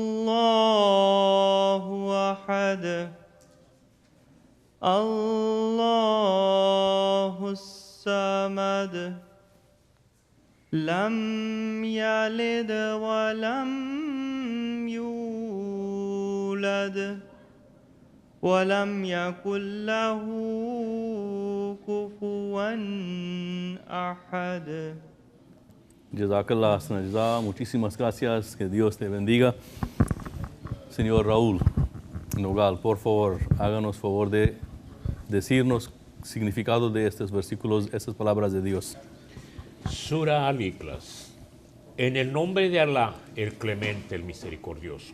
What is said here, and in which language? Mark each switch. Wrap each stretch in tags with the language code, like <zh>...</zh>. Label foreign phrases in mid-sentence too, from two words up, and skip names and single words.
<ar>الله أحد الله الصمد لم يلد ولم يولد ولم يكن له كفوا أحد.</ar> <es>Jazakallah, muchísimas gracias, que Dios te bendiga. Señor Raúl Nogal, por favor, háganos favor de decirnos significado de estos versículos, estas palabras de Dios. Sura Al-Ikhlas. En el nombre de Alá, el clemente, el misericordioso.</es>